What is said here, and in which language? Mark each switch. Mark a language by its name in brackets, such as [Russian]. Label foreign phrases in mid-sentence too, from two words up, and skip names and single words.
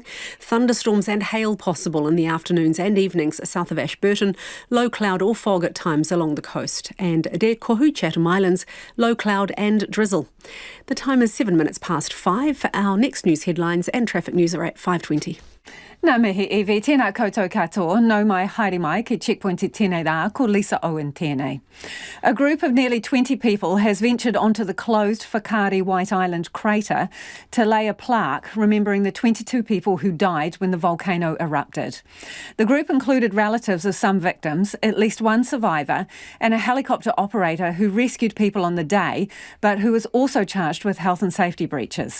[English] Thunderstorms and hail possible in the afternoons and evenings south of Ashburton. Low cloud or fog at times along the coast. And Te Kohu, Chatham Islands, low cloud and drizzle. The time is 7 minutes past 5. Our next news headlines and traffic news are at 5:20. [Māori] Nā mihi Evie, tēnā koutou katoa, nau mai haere mai ki Checkpoint e tēnei rā, ko Lisa Owen tēnei. [English] A group of nearly 20 people has ventured onto the closed Whakaari White Island crater to lay a plaque remembering the 22 people who died when the volcano erupted. The group included relatives of some victims, at least one survivor, and a helicopter operator who rescued people on the day, but who was also charged with health and safety breaches.